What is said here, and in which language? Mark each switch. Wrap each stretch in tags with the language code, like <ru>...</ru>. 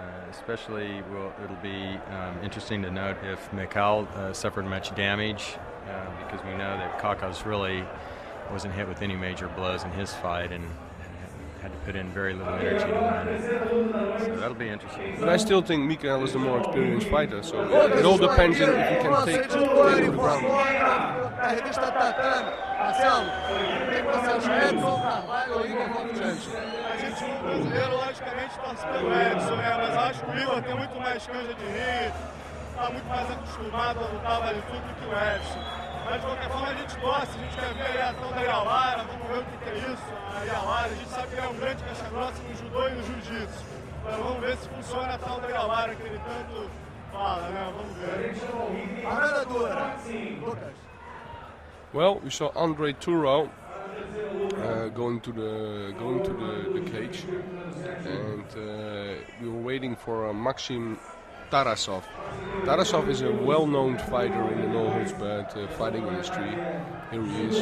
<en>Especially, it'll be interesting to note if Mikhail suffered much damage, because we know that Kavkaz really wasn't hit with any major blows in his fight and had to put in very little energy to win. So that'll be interesting. But I still think Mikhail is the more experienced fighter, so it all depends on if he can take the ground.</en> <pt>A revista Tatame, Marcelo, o que você acha? Edson, Carvalho ou Igor Vovchanchyn? A gente, o brasileiro, logicamente, torce pelo Edson, né? Mas acho que o Igor tem muito mais canja de rir, está muito mais acostumado a lutar vale tudo do que o Edson. Mas de qualquer forma a gente torce, a gente quer ver a ação da Iauara, vamos ver o que é isso, a Iauara. A gente sabe que é um grande caixa-grossa no judô e no jiu-jitsu. Então vamos ver se funciona a tal da Iauara que ele tanto fala, né? Vamos ver. Parada dura. Lucas.</pt> <en>Well, we saw Andre Turo going to the cage, and we were waiting for Maxim Tarasov. Tarasov is a well-known fighter in the no-holds-barred fighting industry. Here he is.</en>